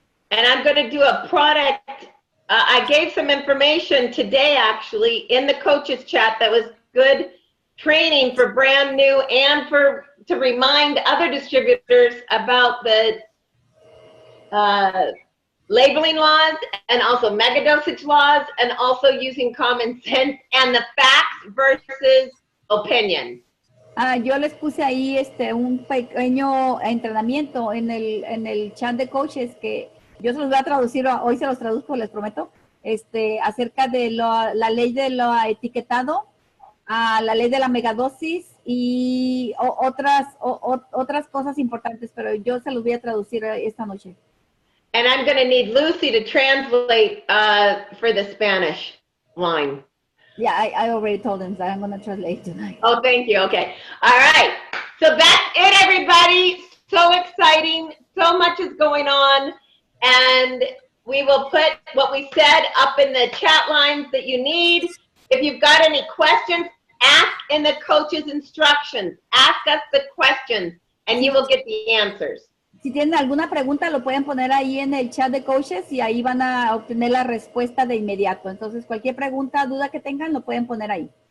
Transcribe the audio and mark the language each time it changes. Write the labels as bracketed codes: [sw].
[en] And I'm going to do a product. I gave some information today, actually, in the coaches chat that was good training for brand new and to remind other distributors about the labeling laws and also mega dosage laws and also using common sense and the facts versus opinion. [es] Yo les puse ahí un pequeño entrenamiento en el chat de coaches que yo se los voy a traducir, hoy se los traduzco, les prometo, acerca de la ley de lo etiquetado, la ley de la megadosis y otras cosas importantes, pero yo se los voy a traducir esta noche. [en] And I'm going to need Lucy to translate for the Spanish line. Yeah, I already told them that I'm going to translate tonight. Oh, thank you. Okay. All right. So that's it, everybody. So exciting. So much is going on. And we will put what we said up in the chat lines that you need. If you've got any questions, ask in the coach's instructions. Ask us the questions, and you will get the answers. [es] Si tienen alguna pregunta, lo pueden poner ahí en el chat de coaches y ahí van a obtener la respuesta de inmediato. Entonces, cualquier pregunta, duda que tengan, lo pueden poner ahí.